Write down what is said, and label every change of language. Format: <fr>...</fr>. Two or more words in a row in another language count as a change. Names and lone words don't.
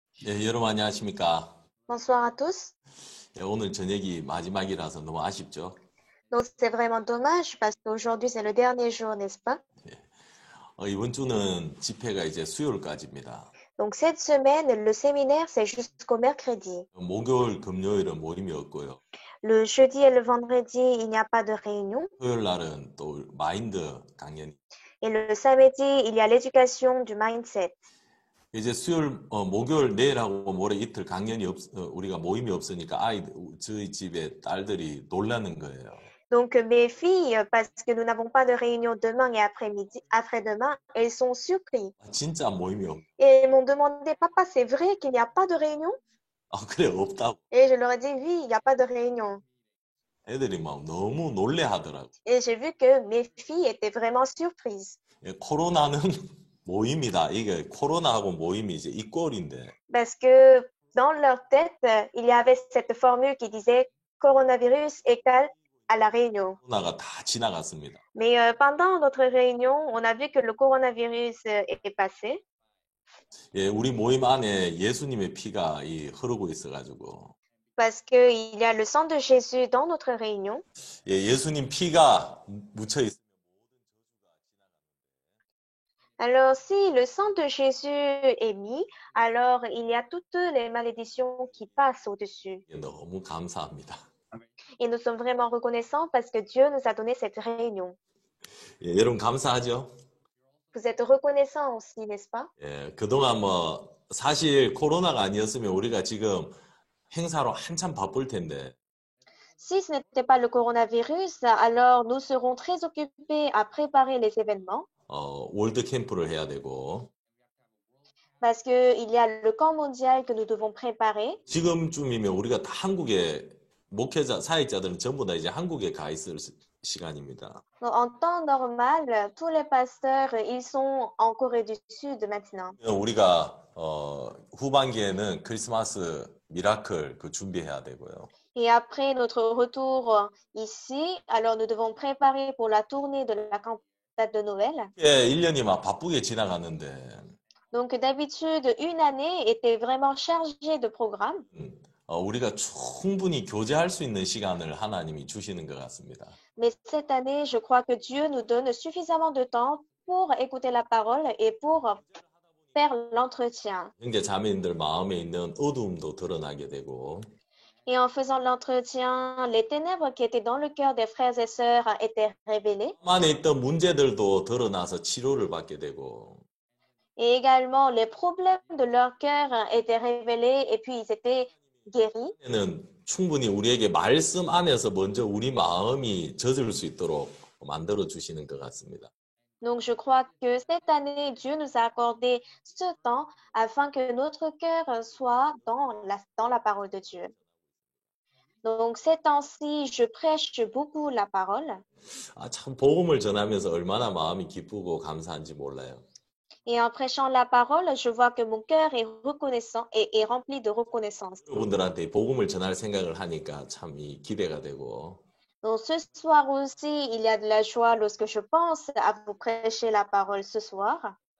<ko>네, 여러분 안녕하십니까?</ko> <fr>Bonsoir à tous.</fr> <ko>네, 오늘 저녁이 마지막이라서 너무 아쉽죠?</ko> <fr>Donc c'est vraiment dommage parce qu'aujourd'hui c'est le dernier jour, n'est-ce pas?</fr> <ko>이번 주는 집회가 이제 수요일까지입니다.</ko> <fr>Donc cette semaine, le séminaire c'est jusqu'au mercredi.</fr> <ko>목요일, 금요일은 모임이 없고요.</ko> <fr>Le jeudi et le vendredi, il n'y a pas de réunion.</fr> <ko>토요일 날은 또 마인드 강연.</ko> <fr>Et le samedi, il y a l'éducation du mindset.</fr> <ko>이제 목요일 내일하고 모레 이틀 우리가 모임이 없으니까 저희 집에 딸들이 놀라는 거예요.</ko> <fr>Donc mes filles, parce que nous n'avons pas de réunion demain et après-midi, après-demain, elles sont surprises.</fr> <ko>진짜 모임이</ko> <fr>Et elles m'ont demandé, papa, c'est vrai qu'il n'y a pas de réunion?</fr> <ko>그래, 없다고.</ko> <fr>Et je leur ai dit, oui, il n'y a pas de réunion.</fr> <ko>애들이 막 너무 놀래 하더라고.</ko> <fr>Et j'ai vu que mes filles étaient vraiment surprises.</fr> <ko>코로나는 모임이다. 이게 코로나하고 모임이 이제 이 꼴인데.</ko> <fr>Parce que dans leur tête, il y avait cette formule qui disait coronavirus égale à la réunion.</fr> <ko>코로나가 다 지나갔습니다.</ko> <fr>Mais pendant notre réunion, on a vu que le coronavirus est passé</fr> <ko>예, 우리 모임 안에 예수님의 피가 흐르고 있어가지고,</ko> <fr>parce qu'il y a le sang de Jésus dans notre réunion.</fr> <ko>예, 예수님 피가 묻혀 있으면</ko> <fr>Alors, si le sang de Jésus est mis, alors il y a toutes les malédictions qui passent au-dessus.</fr> <ko>너무 감사합니다.</ko> <fr>Et nous sommes vraiment reconnaissants parce que Dieu nous a donné cette réunion.</fr> <ko>예, 여러분 감사하죠?</ko> <fr>Vous êtes reconnaissants aussi, n'est-ce pas?</fr> <ko>예, 그동안 사실 코로나가 아니었으면 우리가 지금 행사로 한참 바쁠 텐데,</ko> <fr>Si ce n'était pas le coronavirus, alors nous serons très occupés à préparer les événements</fr> <ko>월드 캠프를 해야 되고,</ko> <fr>parce qu'il y a le camp mondial que nous devons préparer.</fr> <ko>지금쯤이면 우리가 다 사역자들은 전부 다 이제 한국에 가 있을 시간입니다.</ko> <fr>Donc, en temps normal, tous les pasteurs, ils sont en Corée du Sud maintenant.</fr> <ko>우리가 후반기에는 크리스마스 미라클 준비해야 되고요.</ko> <fr>Et après notre retour ici, alors nous devons préparer pour la tournée de la cantate de Noël.</fr> <ko>예, 1년이 막 바쁘게 지나갔는데</ko> <fr>Donc d'habitude, une année était vraiment chargée de programmes.</fr> <ko>우리가 충분히 교제할 수 있는 시간을 하나님이 주시는 것 같습니다.</ko> <fr>Mais cette année, je crois que Dieu nous donne suffisamment de temps pour écouter la parole et pour faire l'entretien.</fr> <ko>형제 자매님들 마음에 있는 어두움도 드러나게 되고</ko> <fr>Et en faisant l'entretien, les ténèbres qui étaient dans le cœur des frères et sœurs étaient révélées.</fr> <ko>안에 있던 문제들도 드러나서 치료를 받게 되고</ko> <fr>Et également, les problèmes de leur cœur étaient révélés et puis ils étaient guéris.</fr> <ko>는 충분히 우리에게 말씀 안에서 먼저 우리 마음이 젖을 수 있도록 만들어 주시는 것 같습니다.</ko> <fr>Donc, je crois que cette année, Dieu nous a accordé ce temps afin que notre cœur soit dans la parole de Dieu. Donc, ces temps-ci, je prêche beaucoup la parole.</fr> <ko>참 복음을 전하면서 얼마나 마음이 기쁘고 감사한지 몰라요.</ko> <fr>Et en prêchant la parole, je vois que mon cœur est reconnaissant et est rempli de reconnaissance.</fr> <ko>여러분들한테 복음을 전할 생각을 하니까 참 기대가 되고</ko> <fr>Donc, ce soir aussi, il y a de la joie lorsque je pense à vous prêcher la parole ce soir.</fr>